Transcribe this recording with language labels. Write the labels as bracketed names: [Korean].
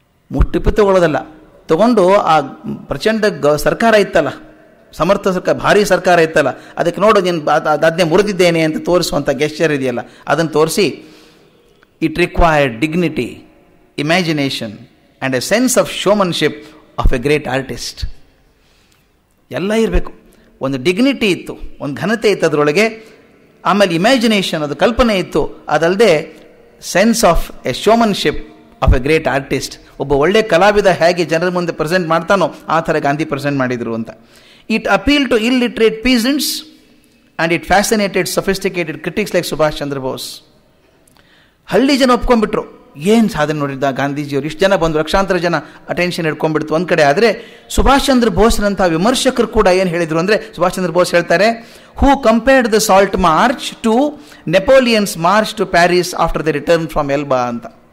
[Kannada] ಮುಟ್ಟಿಪ್ಪು ತಗೊಳ್ಳೋದಲ್ಲ, ತಗೊಂಡು ಆ ಪ್ರಚಂಡ ಸರ್ಕಾರ ಇತ್ತಲ್ಲ, ಸಮರ್ಥ ಸರ್ಕಾರ, ಭಾರಿ ಸರ್ಕಾರ ಇತ್ತಲ್ಲ, ಅದಕ್ಕೆ ನೋಡು ನೀನು ಅದನ್ನೇ ಮುರಿದಿದ್ದೇನೆ ಅಂತ ತೋರಿಸುವಂಥ ಗೆಸ್ಚರ್ ಇದೆಯಲ್ಲ, ಅದನ್ನು ತೋರಿಸಿ, [English] it required dignity, imagination and a sense of showmanship of a great artist. [Kannada] ಎಲ್ಲ ಇರಬೇಕು. ಒಂದು ಡಿಗ್ನಿಟಿ ಇತ್ತು, ಒಂದು ಘನತೆ ಇತ್ತು ಅದರೊಳಗೆ, ಆಮೇಲೆ ಇಮ್ಯಾಜಿನೇಷನ್, ಅದು ಕಲ್ಪನೆ ಇತ್ತು, ಅದಲ್ಲದೆ [English] Sense of a showmanship of a great artist. [Kannada] ಒಬ್ಬ ಒಳ್ಳೆ ಕಲಾವಿದ ಹೇಗೆ ಜನರ ಮುಂದೆ ಪ್ರೆಸೆಂಟ್ ಮಾಡ್ತಾನೋ ಆ ಥರ ಗಾಂಧಿ ಪ್ರೆಸೆಂಟ್ ಮಾಡಿದರು ಅಂತ. [English] It appeal to illiterate peasants and it fascinated sophisticated critics like Subhash Chandra Bose. [Kannada] ಹಳ್ಳಿ ಜನ ಒಪ್ಕೊಂಡ್ಬಿಟ್ರು, ಏನು ಸಾಧನೆ ನೋಡಿದ್ದ ಗಾಂಧೀಜಿಯವರು, ಇಷ್ಟು ಜನ ಬಂದು ಲಕ್ಷಾಂತರ ಜನ ಅಟೆನ್ಷನ್ ಹಿಡ್ಕೊಂಡ್ಬಿಡ್ತು ಒಂದು ಕಡೆ. ಆದರೆ ಸುಭಾಷ್ ಚಂದ್ರ ಬೋಸ್ರಂಥ ವಿಮರ್ಶಕರು ಕೂಡ ಏನು ಹೇಳಿದರು ಅಂದರೆ, ಸುಭಾಷ್ ಚಂದ್ರ ಬೋಸ್ ಹೇಳ್ತಾರೆ, [English] who compared the salt march to Napoleon's march to Paris after the return from Elba [Kannada] ಅಂತ.